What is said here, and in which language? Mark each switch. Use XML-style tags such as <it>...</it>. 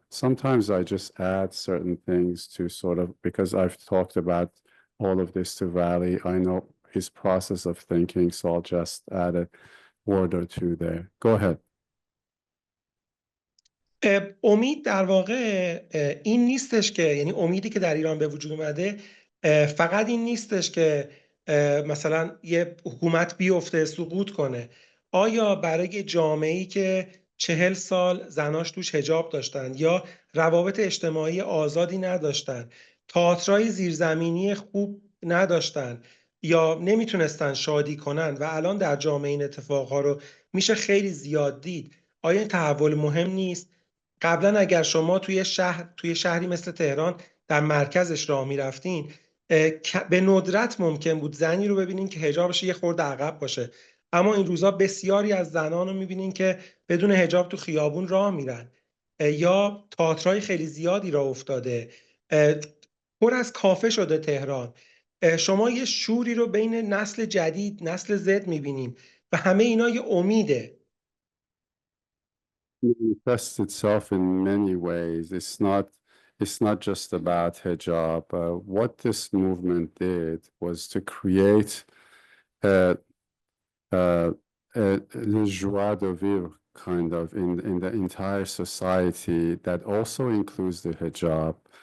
<en>Sometimes I just add certain things to sort of, because I've talked about all of this to Vali, I know his process of thinking, so I'll just add a word or two there. Go ahead.</en> <fa>امید در واقع این نیستش که، یعنی امیدی که در ایران به وجود اومده فقط این نیستش که مثلا یه حکومت بیفته، سقوط کنه، آیا برای جامعه‌ای که 40 سال زناش توش حجاب داشتن یا روابط اجتماعی آزادی نداشتن، تئاترای زیرزمینی خوب نداشتن یا نمیتونستن شادی کنن و الان در جامعه این اتفاقها رو میشه خیلی زیاد دید، آیا این تحول مهم نیست؟ قبلا اگر شما توی شهری مثل تهران در مرکزش راه میرفتین، به ندرت ممکن بود زنی رو ببینین که حجابش یه خورده عقب باشه، اما این روزا بسیاری از زنان رو میبینین که بدون حجاب تو خیابون راه میرن، یا تئاترای خیلی زیادی راه افتاده، پر از کافه شده تهران. شما یه شوری رو بین نسل جدید، نسل زد میبینیم و همه اینا یه امیده.</fa> <en>Manifests itself in many ways. It's not just about hijab. What this movement did was to create a, a joie de vivre kind of in the entire society that also includes the hijab.</en>